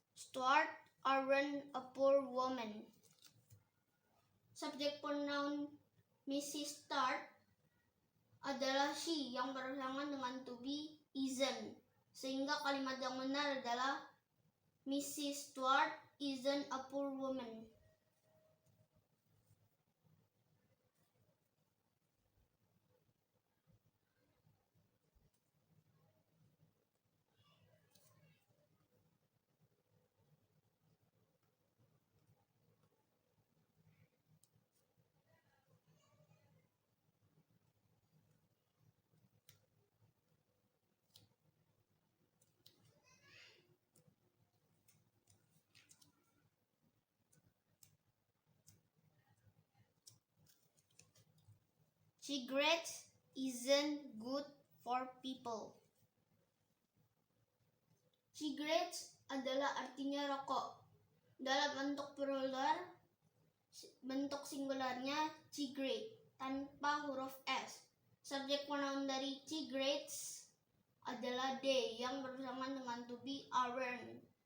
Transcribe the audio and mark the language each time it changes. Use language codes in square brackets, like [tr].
[en] Stuart aren't a poor woman. [id] Subjek pronoun Mrs. Stuart adalah she yang berpasangan dengan to be isn't. Sehingga kalimat yang benar adalah Mrs. [en] Stuart isn't a poor woman. Cigarettes isn't good for people. [id] Cigarettes adalah artinya rokok. Dalam bentuk plural, bentuk singularnya cigarette tanpa huruf S. Subjek pronoun dari cigarettes adalah they yang bersamaan dengan to be aren't.